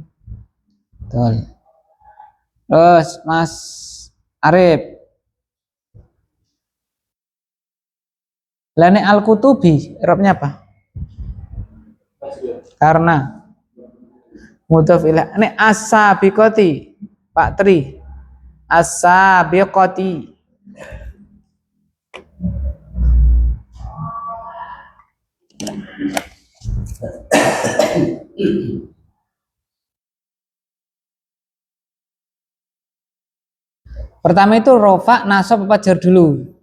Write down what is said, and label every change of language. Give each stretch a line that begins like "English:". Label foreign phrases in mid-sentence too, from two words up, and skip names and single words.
Indonesian: Betul. Terus Mas Arif. Lane al-kutubi, i'rabnya apa? Karena mudhaf ilaih. Ini as-sabiqati, Pak Tri. As-sabiqati.
Banjar: Pertama itu rofa, nasab apa jar dulu?